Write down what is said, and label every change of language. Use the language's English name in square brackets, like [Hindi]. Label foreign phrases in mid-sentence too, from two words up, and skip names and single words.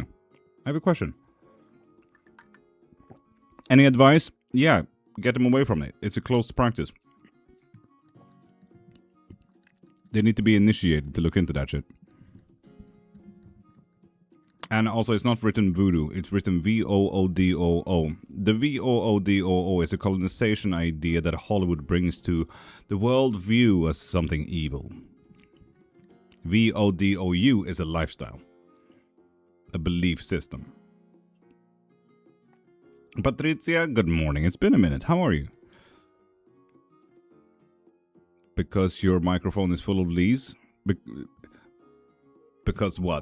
[English] I have a question. Any advice? Yeah, get them away from it. It's a closed practice. They need to be initiated to look into that shit. And also, it's not written voodoo. It's written V-O-O-D-O-O. The V-O-O-D-O-O is a colonization idea that Hollywood brings to the world view as something evil. V-O-D-O-U is a lifestyle. A belief system. Patricia, good morning. It's been a minute. How are you? Because your microphone is full of leaves? Because what?